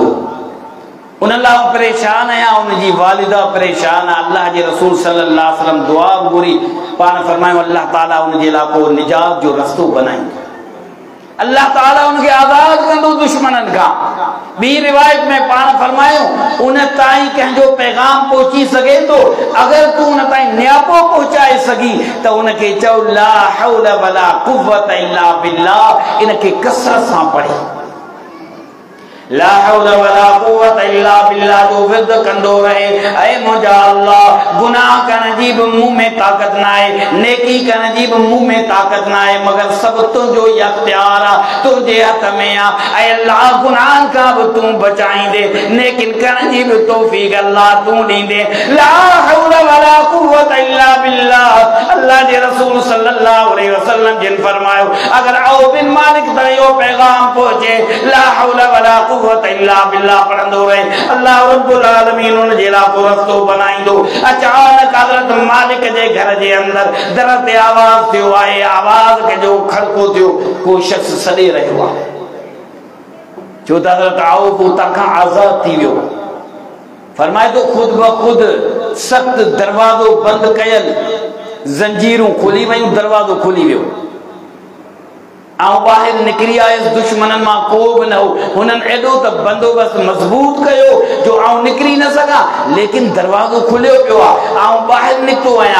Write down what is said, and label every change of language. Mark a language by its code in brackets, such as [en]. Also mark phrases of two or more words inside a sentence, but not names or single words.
[sd] उन लाइ परेशान आहियां, उनजी वालिदा परेशान आहे। अल्लाह जे रसूल [ar] صلى الله عليه وسلم [sd] दुआ घुरी, पाण फरमायो अल्लाह ताला उन जे लाइ को निजात जो रस्तो बनाईंदो, अल्लाह ताला उनके आज़ाद कंदो दुश्मननि खां। ॿी रिवायत में पाण फरमायो उन ताईं कंहिंजो पैगाम पहुची सघे तो, अगर तू उन ताईं नियापो पहुचाए सघी त उनखे चओ [ar] لا حول ولا قوة إلا بالله, [sd] इनखे कसरत सां पढ़ी। [ar] لا حول ولا قوة إلا بالله [sd] जो विर्द कंदो रहे। ऐ मुंहिंजा अल्लाह गुनाह करण जी बि मुंह में ताक़त न आहे, नेकी करण जी बि मुंह में ताक़त न आहे, मगर सभु तुंहिंजो ई अख्तियार आहे, तुंहिंजे हथ में आहे। ऐ अल्लाह गुनाहनि खां बि तूं बचाईंदे, नेकिन करण जी बि तौफ़ीक़ अल्लाह तूं ॾींदे। [ar] لا حول ولا قوة إلا بالله. [sd] अल्लाह जे रसूल [ar] صلى الله عليه وسلم [sd] जिन फरमायो अगर औ बिन मालिक ताईं इहो पैगाम पहुचे, [ar] لا حول ولا قوة إلا بالله [sd] पढ़ंदो रहे, [ar] الله رب العالمين [sd] उन जे लाइ को रस्तो बनाईंदो। अचानक हज़रत मालिक जे घर जे अंदर दर ते आवाज़ थियो आहे, आवाज़ के जो खड़को थियो, को शख्स सॾे रहियो आहे, जो त हज़रत औफ उतां खां आज़ाद थी वियो। फरमाए तो खुद ब खुद सख्त दरवाज़ो बंद कयल, जंजीरूं खुली वयूं, दरवाज़ो खुली वियो। बाहर निकरी आयुस, दुश्मनन मां को भी न हो, हुननि एडो त बंदोबस्त मजबूत कयो जो आऊं निकरी न सका, लेकिन दरवाजो खुलियो पियो आहे, आऊं बाहर निकतो आया।